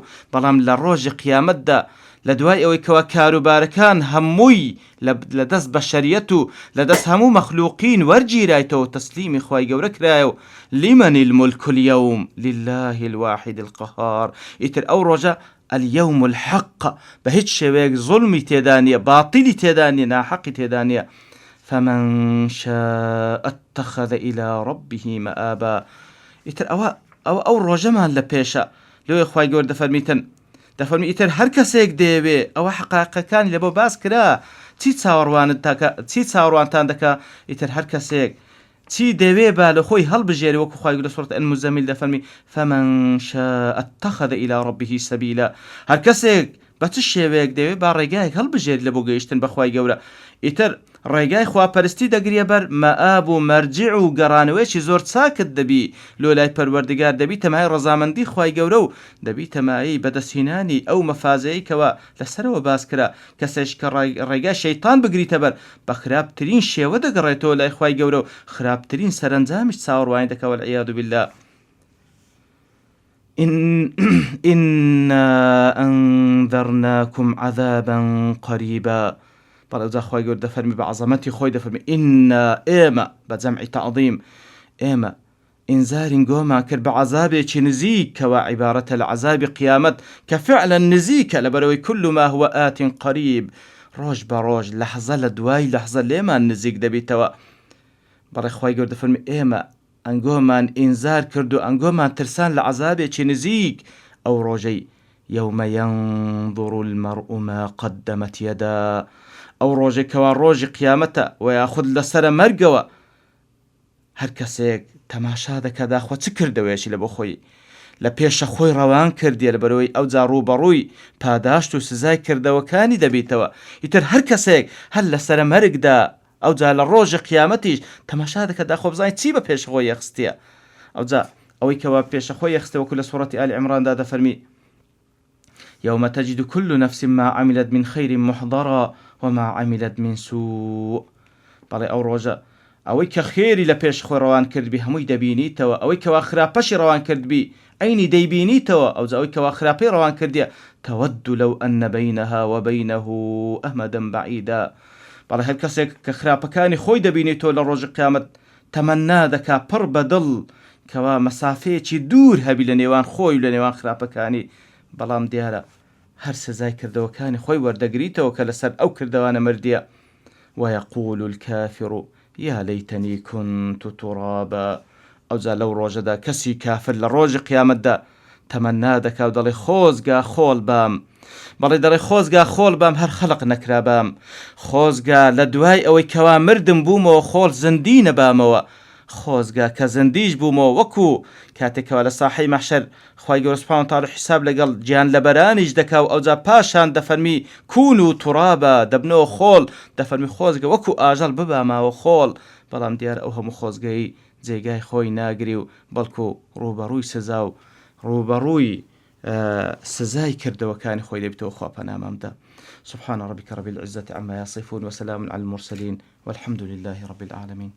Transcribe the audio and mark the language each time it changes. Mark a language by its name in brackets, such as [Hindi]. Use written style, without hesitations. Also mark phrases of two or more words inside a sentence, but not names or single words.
[Central Kurdish] بەڵام لە ڕۆژی قیامەتدا لە دوای ئەوەی کەوا کاروبارەکان هەمووی لە دەست بەشەریەت و لە دەست هەموو مەخلوقین وەرگیرایتەوە، تەسلیمی خوای گەورە کرایە و [Arabic] لمن الملك اليوم لله الواحد القهار، [Central Kurdish] ئیتر ئەو ڕۆژە [Arabic] اليوم الحق، [Central Kurdish] بە هیچ شێوەیەک زوڵمی تێدا نیە، باتیلی تێدا نیە، ناحەقی تێدا نیە. [Arabic] فمن شاء اتخذ إلى ربه مآبا. [Central Kurdish] ئیتر ئەو ڕۆژەمان لە پێشە لێ خوای گەورە دەفەرمی ئیتر هەر کەسێک دەیەوێ ئەوە حقایقەکانی لە بۆ باس کرا چی چاوەڕوانتان دەکا ئیتر هەر کەسێک چی دەوێ با لە خۆی هەڵبژێری وەکو خوای گەورە لە سوورەت المزەمل دەفەرمی [Arabic] فمن شاء اتخذ إلى ربه سبيلا. [Central Kurdish] هەر کەسێک بە چ شێوەیەک دەوێ با ڕێگایەک هەڵبژێری لە بۆ گەیشتن بە خوای گەورە. ئیتر ڕێگای خواپەرستی دەگرێ بەر مەئاب و مەرجع و گەڕانەوەیکی زۆر چاکت دەبی لۆ لای پەروەردگار، دەبی تەمای ڕەزامەندی خوای گەورە و دەبی تەمایی بەدەستهێنانی ئەو مەفازەیە کەوە لەسەرەوە باس کرا. کەسێک کە ڕێگای شەیتان بگریتە بەر بە خراپترین شێوە دەگەڕێتەوە لای خوای گەورە و خراپترین سەرنجامیش چاوەڕوانی دەکا [Arabic] والعیاذ بالله. إنا أنذرناكم عذابا قريبا. [Central Kurdish] بەڵێ ئەوجا خوای گەورە دەفەرمی بە عەزەمەتی خۆی دەفەرمی ئیننا ئێمە بە جەمعی تەعظیم ئێمە ئینزارین گۆمان کرد بە عەزابێکی نزیک کەوا عیبارەتە لە عەزابی قیامەت کە فعلا نزیکە لەبەرەوەی [Arabic] كل ما هو آت قریب، [Central Kurdish] ڕۆژ بە ڕۆژ لەحزە لە دوای لەحزە لێمان نزیک دەبێتەوە. بەڵێ خوای گەورە دەفەرمی ئێمە ئەنگۆمان ئینزار کرد و ئەنگۆمان ترسان لە عەزابێکی نزیک ئەو ڕۆژەی [Arabic] يوم ينظر المرء ما قدمت يدا. [Central Kurdish] ئەو ڕۆژێکەوە ڕۆژی قیامەتە و یاخود لەسرە مەرگەوە هەر کەسێک تەماشا دەکا داخوا چ کردەوەیەکی لە بۆ خۆی لە پێشە خۆی ڕەوان کردیە لەبەرەوەی ئەو جا ڕووبەڕووی پاداشت و سزای کردەوەکانی دەبێتەوە. ئیتر هەر کەسێک هەر لەسرە مەرگدا ئەو جا لە ڕۆژی قیامەتیش تەماشا دەکا داخۆ بزانین چی بە پێش خۆی یەخستیە. ئەو جا ئەوەی کەوا پێشە خۆی یەخستە وەکو لە سوورەتی ئالی عیمراندا دەفەرمی [Arabic] يوم تجد كل نفس ما عملت من خير محضرا وما عملت من سوء. [Central Kurdish] بەڵێ ئەو ڕۆژە ئەوەی کە خێری لە پێش خۆی ڕەوان کردبی هەمووی دەبینیتەوە، ئەوەی کەوا خراپەشی ڕەوان کردبی ئەینی دەیبینیتەوە. ئەو ئەوەی کەوا خراپەی ڕەوان کردیە [Arabic] تەوەد لەو ئەنە بەینەها وەبەینەه ئەمەدەن بەعیدا. [Central Kurdish] بەڵێ هەر کەسێک کە خراپەکانی خۆی دەبینێتەوە لە ڕۆژی قیامەت تەمەنا دەکا پڕ بەدڵ کەوا مەسافەیەکی دوور هەبی لە نێوان خۆی و لە نێوان خراپەکانی. بەڵام دیارە هەر سزای کردەوەکانی خۆی وەردەگریتەوە کە لەسەر ئەو کردەوانە مردیە. [Arabic] ويقول الكافر يا ليتني كنت ترابا. [Central Kurdish] ئەوجا لەو ڕۆژەدا کەسی کافر لە ڕۆژی قیامەتدا تەمەنا دەکا و دەڵێ خۆزگا خۆڵ بام. بەڵێ دەڵێ خۆزگا خۆڵ بام هەر خەڵق نەکرا بام. خۆزگا لە دوای ئەوەی کەوا مردم بوومەوە خۆڵ زندی نەبامەوە. خۆزگا کە زندیش بوومەوە وەکو کاتێکەوە لە ساحەی مەحشەر خوای گەورە [Arabic] سوبحانەهو وتەعالا [Central Kurdish] حیساب لەگەڵ گیان لەبەرانیش دەکا و ئەوجا پاشان دەفەرمی [Arabic] کون و توڕابە [Central Kurdish] دەبنەوە خۆڵ. دەفەرمی خۆزگە وەکو ئاژەڵ بباماوە خۆڵ. بەڵام دیارە ئەو هەموو خۆزگەی جێگای خۆی ناگری و بەڵکو ڕوبەڕووی سزا و ڕوبەڕووی سزای کردەوەکانی خۆی دەبێتەوە خوا پەنامامدا. [Arabic] سبحان ربك رب العزة عما يصفون وسلام على المرسلين والحمد لله رب العالمين.